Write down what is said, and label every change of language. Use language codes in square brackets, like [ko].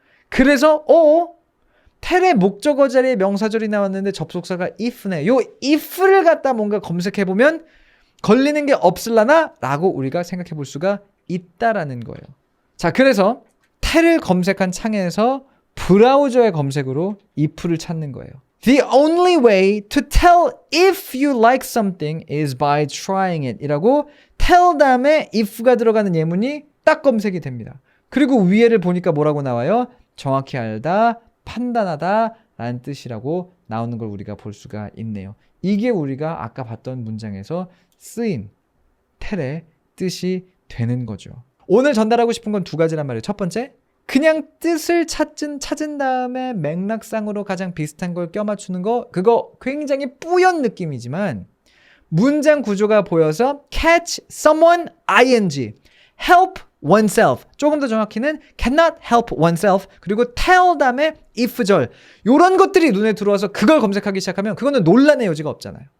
[ko] 그래서 텔의 목적어 자리에 명사절이 나왔는데 접속사가 if네. 요 if를 갖다 뭔가 검색해보면 걸리는 게 없을라나? 라고 우리가 생각해볼 수가 있다라는 거예요. 자, 그래서 텔을 검색한 창에서 브라우저의 검색으로 if를 찾는 거예요. [en] The only way to tell if you like something is by trying it [ko] 이라고 tell 다음에 if가 들어가는 예문이 딱 검색이 됩니다. 그리고 위에를 보니까 뭐라고 나와요? 정확히 알다, 판단하다 라는 뜻이라고 나오는 걸 우리가 볼 수가 있네요. 이게 우리가 아까 봤던 문장에서 쓰인 텔의 뜻이 되는 거죠. 오늘 전달하고 싶은 건 두 가지란 말이에요. 첫 번째, 그냥 뜻을 찾은 다음에 맥락상으로 가장 비슷한 걸 껴맞추는 거, 그거 굉장히 뿌연 느낌이지만 문장 구조가 보여서 [en] catch someone ing, [ko] help oneself, 조금 더 정확히는 [en] cannot help oneself, [ko] 그리고 tell 다음에 if절, 요런 것들이 눈에 들어와서 그걸 검색하기 시작하면 그거는 논란의 여지가 없잖아요.